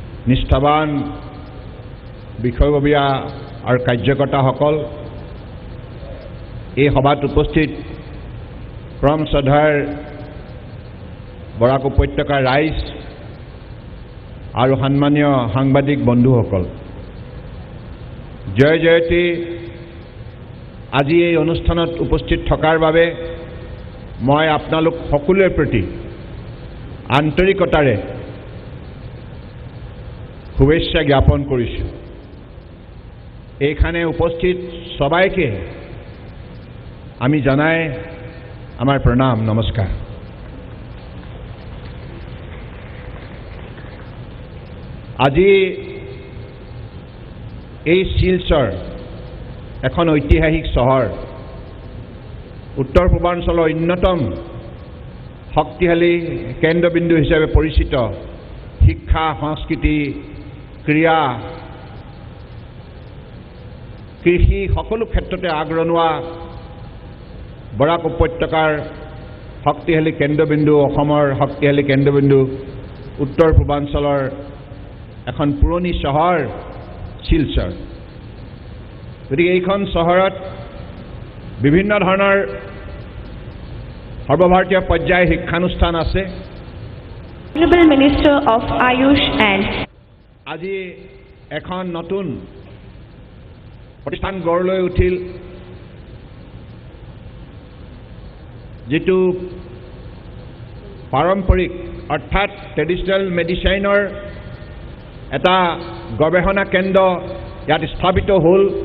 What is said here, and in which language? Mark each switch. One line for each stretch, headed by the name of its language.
Assamese: নিষ্ঠাবান বিষয়ববীয়া আৰু কাৰ্যকৰ্তাসকল, এই সভাত উপস্থিত পৰম শ্ৰদ্ধাৰ বৰাক উপত্যকাৰ ৰাইজ আৰু সন্মানীয় সাংবাদিক বন্ধুসকল, জয় জয়তী। আজি এই অনুষ্ঠানত উপস্থিত থকাৰ বাবে মই আপোনালোক সকলোৰে প্ৰতি আন্তৰিকতাৰে শুভেচ্ছা জ্ঞাপন কৰিছোঁ।
Bangla: এইখানে উপস্থিত সবাইকে আমি জানাই আমার প্রণাম, নমস্কার।
Assamese: আজি এই শিলচৰ এখন ঐতিহাসিক চহৰ, উত্তৰ পূৰ্বাঞ্চলৰ অন্যতম শক্তিশালী কেন্দ্ৰবিন্দু হিচাপে পৰিচিত, শিক্ষা, সংস্কৃতি, ক্ৰীড়া, কৃষি সকলো ক্ষেত্ৰতে আগৰণুৱা বৰাক উপত্যকাৰ শক্তিশালী কেন্দ্ৰবিন্দু, অসমৰ শক্তিশালী কেন্দ্ৰবিন্দু, উত্তৰ পূৰ্বাঞ্চলৰ এখন পুৰণি চহৰ শিলচৰ। গতিকে এইখন চহৰত বিভিন্ন ধৰণৰ সৰ্বভাৰতীয় পৰ্যায়ৰ শিক্ষানুষ্ঠান আছে।
English: Honorable Minister of Ayush and
Assamese: আজি এখন নতুন প্ৰতিষ্ঠান গঢ় লৈ উঠিল, যিটো পাৰম্পৰিক অৰ্থাৎ ট্ৰেডিশ্যনেল মেডিচাইনৰ এটা গৱেষণা কেন্দ্ৰ ইয়াত স্থাপিত হ'ল।